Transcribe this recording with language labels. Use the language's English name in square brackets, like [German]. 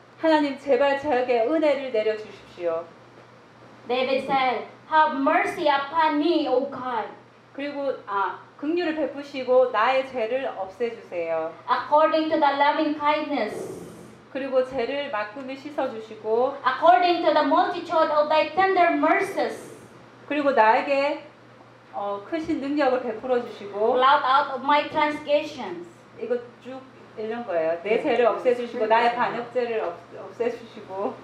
[Korean] 하나님 제발 저에게 은혜를 내려 주십시오. [English] David said, Have mercy upon me, O God. [Korean] 그리고 긍휼을 베푸시고 나의 죄를 없애 주세요. [English] According to the loving kindness. [Korean] 그리고 죄를 말끔히 씻어 주시고 [English] according to the multitude of thy tender mercies [Korean] 그리고 나에게 크신 능력을 베풀어 주시고 [English] blot out of my transgressions. [Korean] 이거 쭉 읽는 거예요. 내 죄를 없애 주시고 나의 반역죄를 없애 주시고